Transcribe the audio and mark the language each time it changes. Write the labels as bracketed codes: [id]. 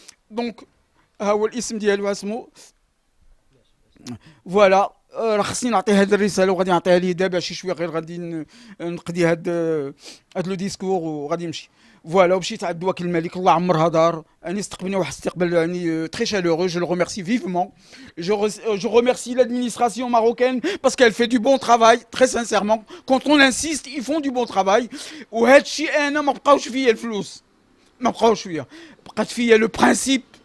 [ar] دونك ها هو الاسم ديالو اسمو، فوالا. راه خصني نعطي هذه الرساله وغادي نعطيها ليه دابا شي شويه، غير غادي نقضي هاد لو ديسكور وغادي نمشي. فوالا. ومشيت عند وكيل الملك، الله عمرها دار، يعني استقبلني واحد الاستقبال يعني [fr] très chaleureux, je le remercie vivement. Je remercie l'administration marocaine parce qu'elle fait du bon travail, très sincèrement. Quand on insiste, ils font du bon travail. [ar] وهاد الشيء انا ما بقاوش فيا الفلوس، ما بقاوش فيا، بقات فيا لو برانسيب.